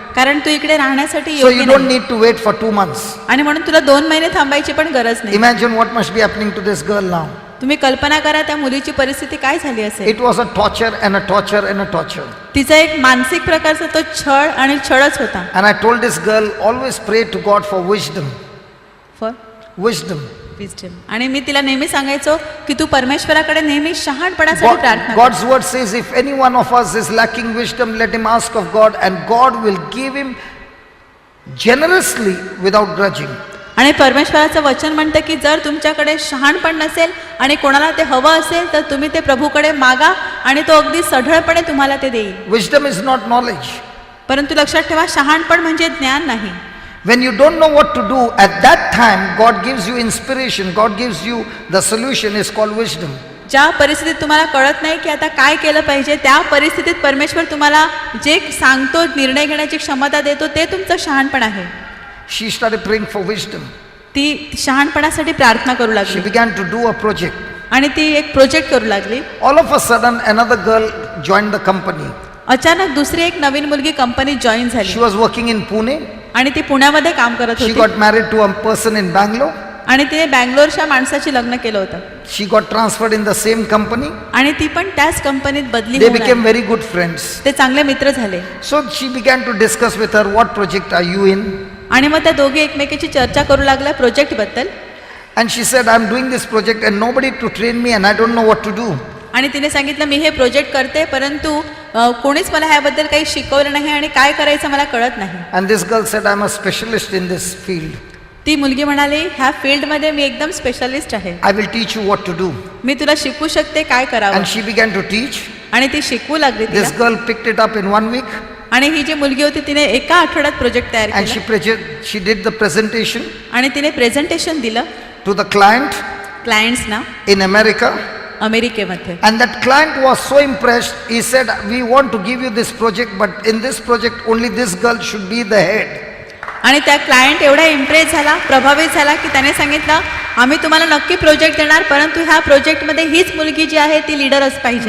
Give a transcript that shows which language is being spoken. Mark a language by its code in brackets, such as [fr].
[mr] कारण तू इकडे राहण्यासाठी [en] So [mr] योग्य [en] you don't [mr] नाही. [en] need to wait for 2 months. [mr] आणि म्हणून तुला 2 महिने थांबायची पण गरज नाही. [en] Imagine what must be happening to this girl now. [mr] तुम्ही कल्पना करा त्या मुलीची परिस्थिती काय झाली असेल. [en] It was a torture and a torture and a torture. [mr] तिचा एक मानसिक प्रकारचा तो छळ आणि छळच होता. [en] And I told this girl, always pray to God for wisdom. For Wisdom. Wisdom. [mr] आणि मी तिला नेहमी सांगायचो की तू परमेश्वराकडे नेहमी शहाणपणासाठी प्रार्थना कर. [en] God's word says, if any one of us is lacking wisdom, let him ask of God, and God will give him generously without grudging. [mr] आणि परमेश्वराचं वचन म्हणतं की जर तुमच्याकडे शहाणपण नसेल आणि कोणाला ते हवं असेल तर तुम्ही ते प्रभूकडे मागा आणि तो अगदी सढळपणे तुम्हाला ते देईल. [en] Wisdom is not knowledge. [mr] परंतु लक्षात ठेवा शहाणपण म्हणजे ज्ञान नाही. [en] When you don't know what to do, at that time God gives you inspiration, God gives you the solution, is called wisdom. [mr] ज्या परिस्थितीत तुम्हाला कळत नाही की आता काय केलं पाहिजे त्या परिस्थितीत परमेश्वर तुम्हाला जे सांगतो, निर्णय घेण्याची क्षमता देतो, ते तुमचं शहाणपण आहे. [en] She started praying for wisdom. [mr] ती शहाणपणासाठी प्रार्थना करू [en] She [mr] लागली [en] began to do a project. [mr] आणि ती एक प्रोजेक्ट करू लागली. [en] All of a sudden, another girl joined the company. [mr] अचानक दुसरी एक नवीन मुलगी कंपनीत जॉईन [en] She [mr] झाली [en] was working in Pune. [mr] आणि ती पुण्यामध्ये काम करत [en] She [mr] होती. [en] got married to a person in Bangalore. [mr] आणि तिने बँगलोरच्या माणसाची लग्न केलं होतं. [en] She got transferred in the same company. [mr] आणि ती पण त्याच कंपनीत बदली [en] They [mr] होऊन [en] became [mr] आली. [en] very good friends. [mr] ते चांगले मित्र झाले. [en] So she began to discuss with her, what project are you in? [mr] आणि मग त्या दोघी एकमेकीची चर्चा करू लागल्या प्रोजेक्ट बद्दल. [en] And she said, I'm doing this project and nobody to train me and I don't know what to do. [mr] आणि तिने सांगितलं मी हे प्रोजेक्ट करते परंतु कोणीच मला ह्याबद्दल काही शिकवलं नाही आणि काय करायचं मला कळत नाही. [en] And this girl said, I'm a specialist in this field. [mr] ती मुलगी म्हणाली ह्या फील्डमध्ये मी एकदम स्पेशलिस्ट आहे. [en] I will teach you what to do. [mr] मी तुला शिकवू शकते काय करावं. [en] And she began to teach. [mr] आणि ती शिकवू लागली [en] This [mr] तिला. [en] girl picked it up in 1 week [mr] आणि ही जी मुलगी होती तिने एका आठवड्यात प्रोजेक्ट तयार [en] and [mr] केला [en] she did the presentation [mr] आणि तिने प्रेझेंटेशन दिलं [en] to the client [mr] क्लायंट्सना [en] in America. [mr] अमेरिकेमध्ये. [en] And that client was so impressed, he said, we want to give you this project, but in this project only this girl should be the head. [mr] आणि त्या client एवढा impress झाला, प्रभावित झाला की त्याने सांगितलं आम्ही तुम्हाला नक्की प्रोजेक्ट देणार परंतु ह्या प्रोजेक्टमध्ये हीच मुलगी जी आहे ती लीडरच पाहिजे